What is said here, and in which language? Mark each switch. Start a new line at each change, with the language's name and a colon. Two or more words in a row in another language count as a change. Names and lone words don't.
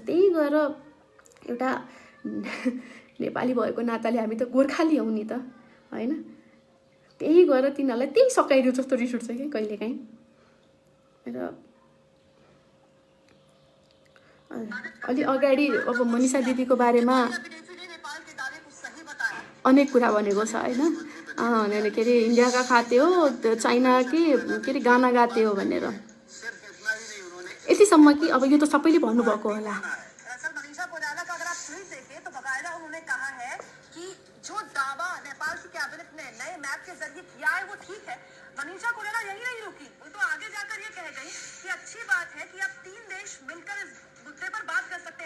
Nepali: त्यही गएर एउटा नेपाली भएको नाताले हामी त गोर्खाली हौँ नि त होइन, त्यही गएर तिनीहरूलाई त्यही सकाइदियो जस्तो रिस उठ्छ क्या कहिलेकाहीँ। र अलि अगाडि अब मनिषा दिदीको बारेमा अनेक कुरा भनेको छ होइन, के अरे
Hindi: इन्डिया का खाते हो,
Nepali: चाइना के अरे
Hindi: गाना गाते हो
Nepali: भनेर। यतिसम्म कि अब यो त सबैले भन्नुभएको होला।
Hindi: जो दावा नेपाल की कैबिनेट ने नए मैप के जरिए किया है वो ठीक है। मनीषा कोइराला यही नहीं रुकी, वो तो आगे जाकर ये कह गई कि अच्छी बात है कि अब 3 देश मिलकर इस मुद्दे पर बात कर सकते हैं।